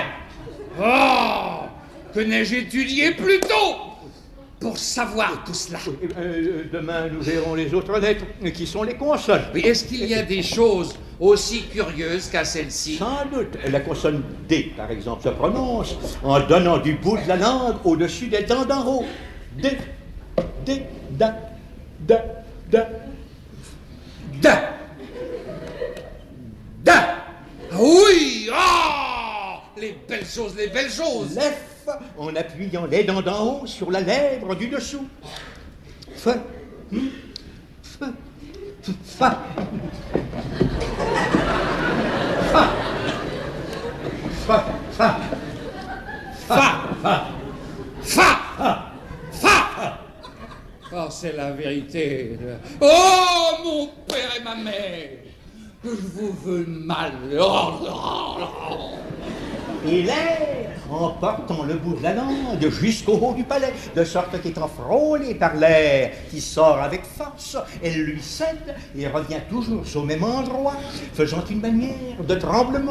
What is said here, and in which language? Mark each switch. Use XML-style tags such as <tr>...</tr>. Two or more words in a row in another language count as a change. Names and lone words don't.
<fr>Oh, que n'ai-je étudié plus tôt pour savoir tout cela. Demain, nous verrons les autres lettres, qui sont les consonnes. Mais est-ce qu'il y a des choses aussi curieuses qu'à celle-ci? Sans doute. La consonne D, par exemple, se prononce en donnant du bout de la langue au-dessus des dents d'en haut. D, D, da, da, da. Da. Da. Oui. Ah, les belles choses, les belles choses. L'F en appuyant les dents d'en haut sur la lèvre du dessous. F, F, Fa. Fa. Fa. Fa. Fa. Fa. Fa. Oh, c'est la vérité. Oh, mon père et ma mère, que je vous veux mal. Et l'air en portant le bout de la langue jusqu'au haut du palais, de sorte qu'étant frôlée par l'air qui sort avec force, elle lui cède et revient toujours au même endroit, faisant une manière de tremblement.</fr>